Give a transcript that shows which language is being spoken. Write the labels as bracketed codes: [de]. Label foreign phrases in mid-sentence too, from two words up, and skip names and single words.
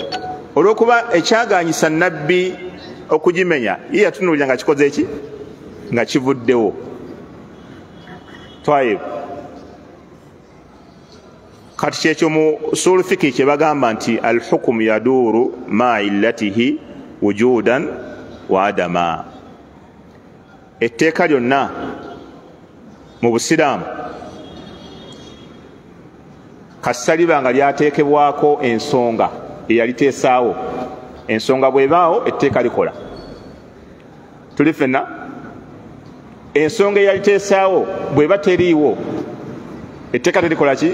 [lg] Olw'okuba ekyaganyisa Nabbi okugimenya ye yatunuulira nga kikoze eki nga kivuddewo. Taib kati kyekyo mu [ar] أصول الفقه [lg] kye bagamba nti [ar] الحكم يدور مع علته وجودا وعدما. [lg] Etteeka lyonna mu busiraamu kasaliba nga lyateekebwako ensonga eyaliteesaawo. Ensonga bwebaawo etteeka likola. Tuli ffenna ensonga eyaliteesaawo bweba teriiwo etteeka terikola ki?